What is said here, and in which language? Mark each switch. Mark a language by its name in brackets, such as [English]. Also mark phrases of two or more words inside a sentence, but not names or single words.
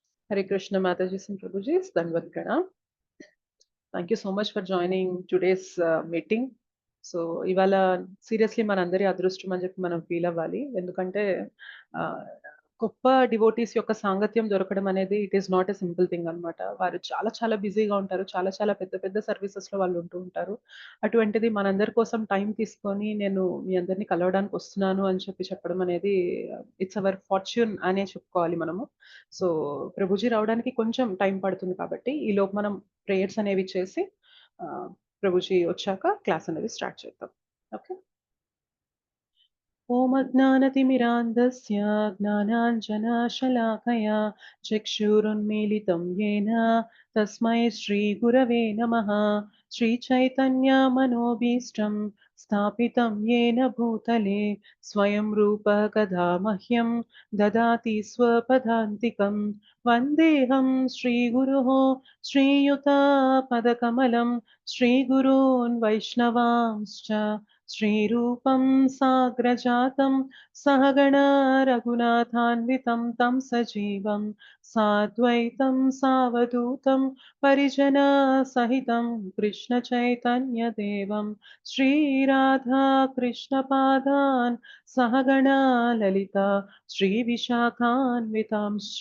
[English] Hare Krishna Mataji and Prabhuji, [Sanskrit] Dandavat Pranam. [English] Thank you so much for joining today's meeting. [Telugu] సో ఇవాళ సీరియస్లీ మనందరి అదృష్టం అని చెప్పి మనం ఫీల్ అవ్వాలి. ఎందుకంటే గొప్ప డివోటీస్ యొక్క సాంగత్యం దొరకడం అనేది [English] it is not a simple thing [Telugu] అనమాట. వారు చాలా చాలా బిజీగా ఉంటారు. చాలా చాలా పెద్ద పెద్ద సర్వీసెస్‌లో వాళ్ళు ఉంటూ ఉంటారు. అటువంటిది మనందరి కోసం టైం తీసుకొని నేను మీ అందరిని కలవడానికి వస్తున్నాను అని చెప్పి చెప్పడం అనేది [English] it's our fortune [Telugu] అనే చెప్పుకోవాలి మనము. సో ప్రభుజీ రావడానికి కొంచెం టైం పడుతుంది కాబట్టి ఈలోపు మనం ప్రేయర్స్ అనేవి చేసి ప్రభుజీ వచ్చాక క్లాస్ అనేది స్టార్ట్ చేద్దాం. [Sanskrit] ఓకే. ఓం అజ్ఞానతిమిరాంధస్య జ్ఞానాంజనశలాకయా చక్షురున్మీలితం येन తస్మై శ్రీగురవే నమః. శ్రీచైతన్యమనోభీష్టం స్థాపితం येन భూతలే స్వయం రూపः కదా మహ్యం దదాతి స్వపదాంతికం. వందేహం శ్రీగురోః శ్రీయుతపదకమలం శ్రీగురూన్ వైష్ణవాంశ్చ श्रीरूपं साग्रजातं सहगणा रघुनाथान्वितं तं सजीवं साद्वैतं सावधूतं परिजनसहितं कृष्णचैतन्यदेवं श्रीराधा कृष्णपादान् सहगणा ललिता श्रीविशाखान्वितांश्च।